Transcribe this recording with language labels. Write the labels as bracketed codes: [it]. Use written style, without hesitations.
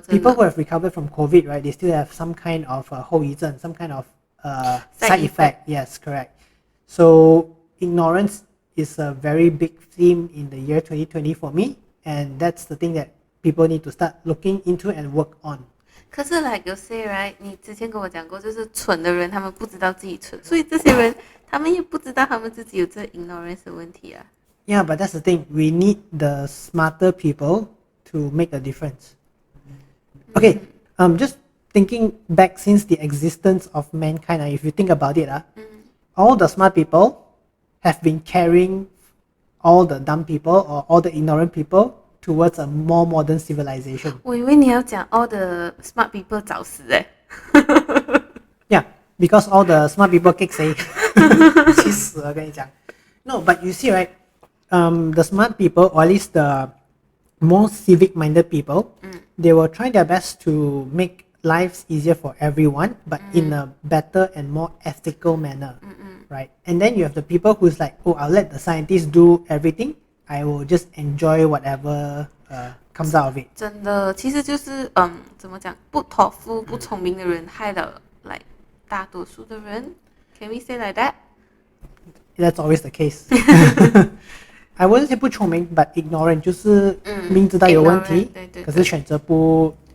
[en] People who have recovered from COVID, right, they still have some kind of 后遗症, some kind of side effect. Yes, correct. So ignorance is a very big theme in the year 2020 for me, and that's the thing that people need to start looking into and work on. [zh] 可是 like you say right，你之前跟我讲过，就是蠢的人他们不知道自己蠢，所以这些人他们也不知道他们自己有这 ignorance 的问题啊。 [en] Yeah, but that's the thing. We need the smarter people to make a difference. Okay, just thinking back since the existence of mankind, if you think about it, all the smart people have been caring all the dumb people or all the ignorant people towards a more modern civilization. [zh] 我以为你要讲 all the smart people 早死 [en] Yeah, because all the smart people kick say 去死了跟你讲 No, but you see, right? The smart people, or at least the more civic-minded people, they will try their best to make lives easier for everyone, but in a better and more ethical manner, right? And then you have the people who's like, oh, I'll let the scientists do everything. I will just enjoy whatever comes out of it. [zh] 真的，其实就是怎么讲，不托付、不聪明的人害了like 大多数的人。 [en] Can we say like that? That's always the case. [zh] I wouldn't say 不聪明 but ignorant 就是明知道有问题，可是选择不